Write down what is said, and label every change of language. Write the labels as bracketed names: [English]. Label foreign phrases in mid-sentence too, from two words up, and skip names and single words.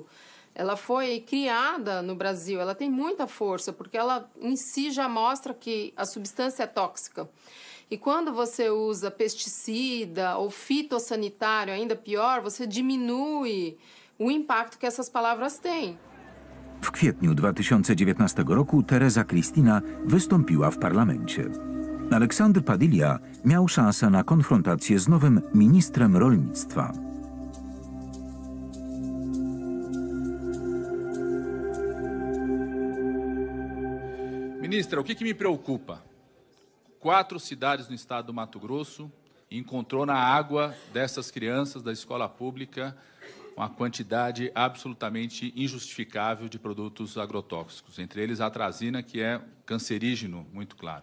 [Portuguese] Ela foi criada no Brasil, ela tem muita força, porque ela em si já mostra que a substância é tóxica. E quando você usa pesticida ou fitossanitário, ainda pior, você diminui o impacto que essas palavras têm. [Polish] W kwietniu 2019 roku Tereza Cristina wystąpiła w parlamencie. Alexandre Padilha miał szansę na konfrontację z nowym ministrem rolnictwa. [Portuguese] Ministra, o que me preocupa? 4 cidades no estado do Mato Grosso encontrou na água dessas crianças da escola pública uma quantidade absolutamente injustificável de produtos agrotóxicos, entre eles a atrazina, que é cancerígeno, muito claro.